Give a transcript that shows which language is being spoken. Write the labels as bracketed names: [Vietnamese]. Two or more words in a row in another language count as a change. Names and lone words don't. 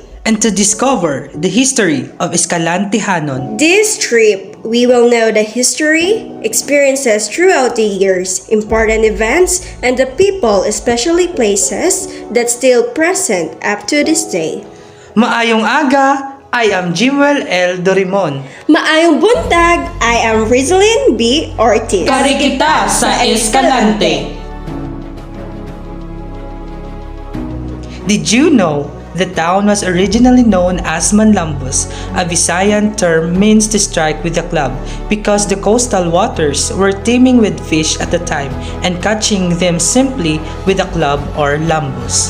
[English] And to discover the history of Escalante Hanon. This trip, we will know the history, experiences throughout the years, important events, and the people, especially places, that still present up to this day. [Cebuano] Maayong aga, [English] I am Jimuel L. Dorimon. [Cebuano] Maayong buntag, [English] I am Rizalyn B. Ortiz. [Cebuano] Kari kita sa Escalante. [English] Did you know the town was originally known as Manlambus? A Visayan term means to strike with a club because the coastal waters were teeming with fish at the time and catching them simply with a club or lambus.